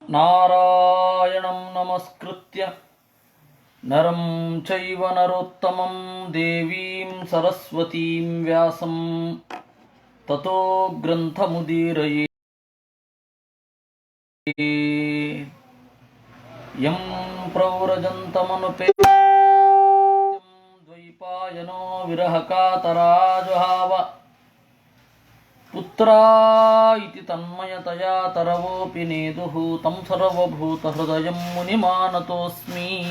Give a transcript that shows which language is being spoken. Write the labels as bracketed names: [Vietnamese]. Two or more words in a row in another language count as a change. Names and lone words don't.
[Sanskrit] ನಾರಾಯಣಂ ನಮಸ್ಕೃತ್ಯ ನರಂ ಚೈವ ನರೋತ್ತಮಂ ದೇವೀಂ ಸರಸ್ವತೀಂ ವ್ಯಾಸಂ ತತೋ ಗ್ರಂಥಮುದೀರಯೇ. ಯಂ ಪ್ರವ್ರಜಂತಮನುಪೇತ್ಯಂ ದ್ವೈಪಾಯನೋ ವಿರಹಕಾತರಾಜುಹಾವ ಪುತ್ರಾ ಇತಿ ತನ್ಮಯತಯಾ ತರವೋಪಿ ನೇದುಃ ತಂ ಸರ್ವಭೂತಹೃದಯಂ ಮುನಿಮಾನತೋಸ್ಮಿ.